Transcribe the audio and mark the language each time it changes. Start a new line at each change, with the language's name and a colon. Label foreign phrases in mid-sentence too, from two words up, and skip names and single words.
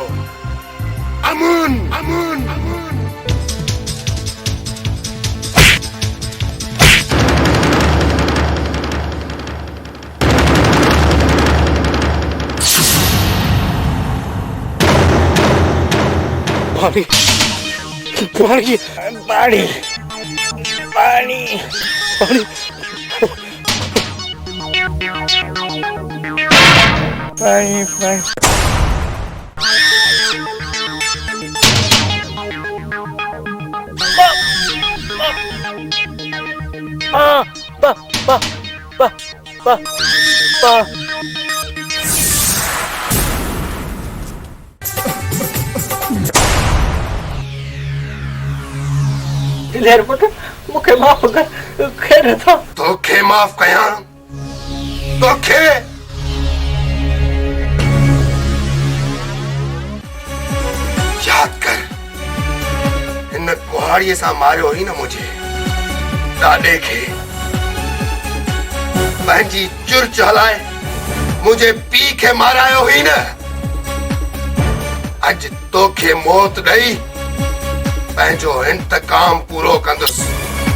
Sindhi: अमुन अमुन अमुन पानी पानी पानी पानी पानी पानी पानी पा पा पा पा पा दिलेर पुट मूंखे माफ़ कर खैर था तोखे माफ़ कयां तोखे याद कर हिन कुहाड़ीअ सां मारियो हुई न मुझे ॾाॾे खे पंहिंजी चुर्च हलाए मुझे पी खे मारायो हुई न अॼु तोखे मौत ॾेई पंहिंजो इंतकाम पूरो कंदुसि।